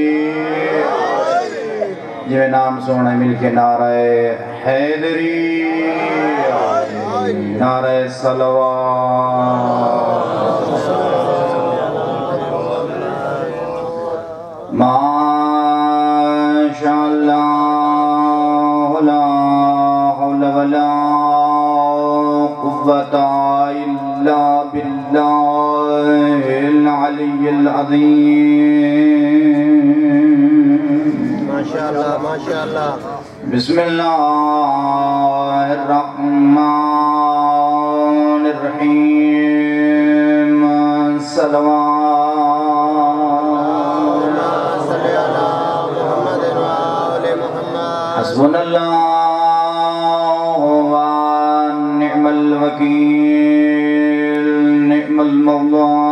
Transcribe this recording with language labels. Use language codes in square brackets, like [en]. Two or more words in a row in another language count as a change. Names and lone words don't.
[ur] جو نام سونا مل کے نعرہ حیدری نعرہ صلوات [ar] ماشاء اللہ لا حول ولا قوة الا باللہ العلی العظیم ماشاءاللہ ماشاءاللہ بسم اللہ الرحمن الرحیم صلوات حسبنا اللہ ونعم الوکیل نعم المولا